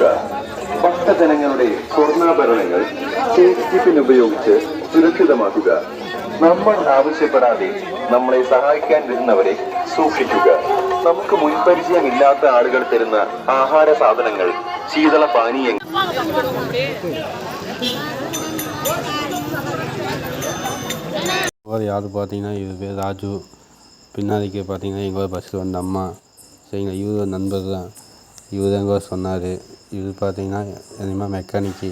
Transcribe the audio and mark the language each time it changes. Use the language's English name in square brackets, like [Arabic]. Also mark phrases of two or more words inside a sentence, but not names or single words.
[Malayalam] ഭക്തജനങ്ങളുടെ സ്വർണ്ണാഭരണങ്ങൾ സേഫ് കീപ്പിംഗ് ഉപയോഗിച്ച് സുരക്ഷിതമാക്കുക. നമ്മൾ ആവശ്യപ്പെടാതെ നമ്മളെ സഹായിക്കാൻ വരുന്നവരെ സൂക്ഷിക്കുക. നമുക്ക് മുൻപരിചയമില്ലാത്ത ആളുകൾ തരുന്ന ആഹാര സാധനങ്ങൾ, ശീതള പാനീയങ്ങൾ [Tamil] யார் பார்த்தீங்கன்னா இவர் பேர் ராஜு. பின்னாடிக்கு பார்த்தீங்கன்னா எங்கள் பஸ்ஸில் வந்த அம்மா. சரிங்களா? இவர் ஒரு நண்பர் தான். இவர் தான் எங்கள் சொன்னார். இவர் பார்த்தீங்கன்னா என்னமா மெக்கானிக்கு.